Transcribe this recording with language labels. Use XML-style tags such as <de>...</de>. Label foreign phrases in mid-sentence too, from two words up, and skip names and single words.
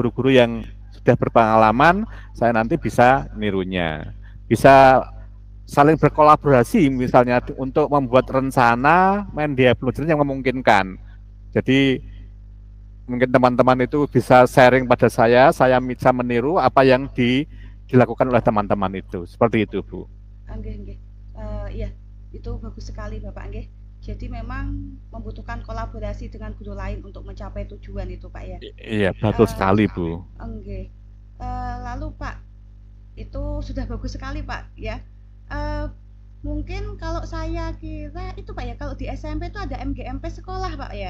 <id>guru-guru yang sudah berpengalaman, saya nanti bisa nirunya, bisa saling berkolaborasi misalnya untuk membuat rencana main dia belajar yang memungkinkan. Jadi mungkin teman-teman itu bisa sharing pada saya bisa meniru apa yang dilakukan oleh teman-teman itu. Seperti itu, Bu.</id> <jv>Nggih, nggih.</jv> <id>Iya, itu bagus sekali Bapak nggih. Jadi memang membutuhkan kolaborasi dengan guru lain untuk mencapai tujuan itu Pak ya. Iya, betul Eh, sekali, Bu. Nggih. Lalu Pak, itu sudah bagus sekali Pak ya. Eh, Mungkin kalau saya kira itu Pak ya, kalau di SMP itu ada MGMP sekolah Pak ya.</id>